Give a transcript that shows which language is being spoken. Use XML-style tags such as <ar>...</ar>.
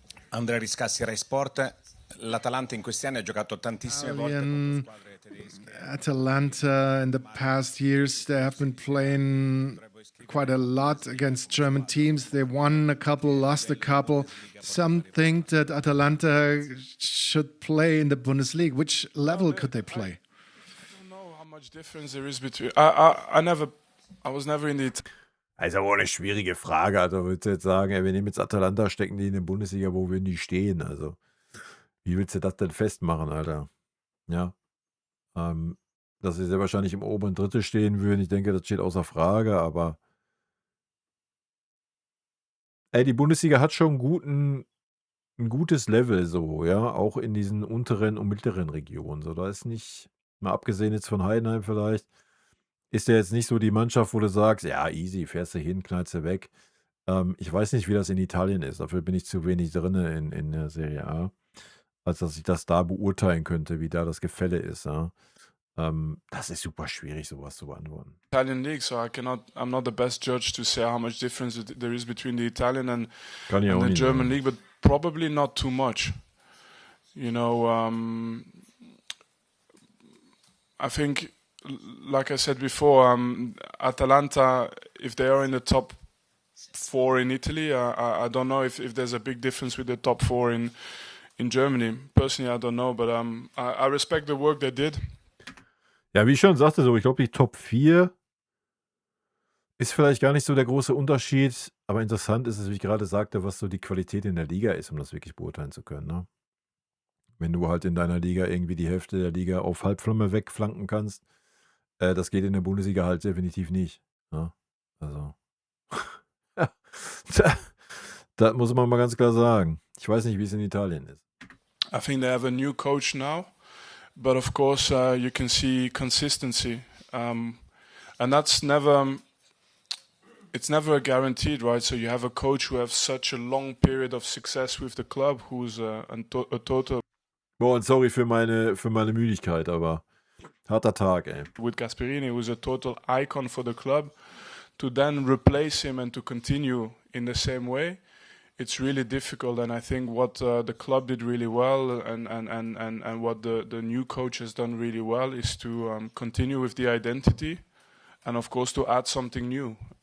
<it>Andrea Riscassi, Rai Sport. L'Atalanta in questi anni ha giocato tantissime volte contro squadre</it> <en>Atalanta in the past years, they have been playing quite a lot against German teams. They won a couple, lost a couple. Some think that Atalanta should play in the Bundesliga. Which level could they play? I don't know how much difference there is between. I was never in the.</en> <de>Also aber auch eine schwierige Frage. Also würdest du jetzt sagen, ey, wir nehmen jetzt Atalanta, stecken die in der Bundesliga, wo würden die stehen? Also, wie willst du das denn festmachen, Alter? Ja. Dass sie sehr wahrscheinlich im oberen Drittel stehen würden, ich denke, das steht außer Frage, aber ey, die Bundesliga hat schon ein gutes Level so, ja, auch in diesen unteren und mittleren Regionen. So, da ist nicht, mal abgesehen jetzt von Heidenheim vielleicht, ist ja jetzt nicht so die Mannschaft, wo du sagst, ja, easy, fährst du hin, knallst du weg. Ich weiß nicht, wie das in Italien ist. Dafür bin ich zu wenig drin in der Serie A, als dass ich das da beurteilen könnte, wie da das Gefälle ist. Ja. Das ist super schwierig, sowas zu beantworten.</de> <en>Italian league, so I'm not the best judge to say how much difference there is between the Italian and the German league, but probably not too much. You know, I think, like I said before, Atalanta, if they are in the top 4 in Italy, I don't know if there's a big difference with the top 4 in Germany. Personally, I don't know, but I respect the work they did.</en> <de>Ja, wie ich schon sagte, so, ich glaube, die Top 4 ist vielleicht gar nicht so der große Unterschied, aber interessant ist es, wie ich gerade sagte, was so die Qualität in der Liga ist, um das wirklich beurteilen zu können. Ne? Wenn du halt in deiner Liga irgendwie die Hälfte der Liga auf Halbflamme wegflanken kannst, das geht in der Bundesliga halt definitiv nicht. Ne? Also, das muss man mal ganz klar sagen. Ich weiß nicht, wie es in Italien ist.</de> <en>I think they have a new coach now. But of course, you can see consistency, and that's it's never guaranteed, right? So you have a coach who has such a long period of success with the club, who's a total.</en> <de>Boah, und sorry für meine Müdigkeit, aber harter Tag, ey.</de> <en>With Gasperini, who's a total icon for the club, to then replace him and to continue in the same way. It's really difficult, and I think what the club did really well, and what the new coach has done really well, is to continue with the identity, and of course to add something new.</en>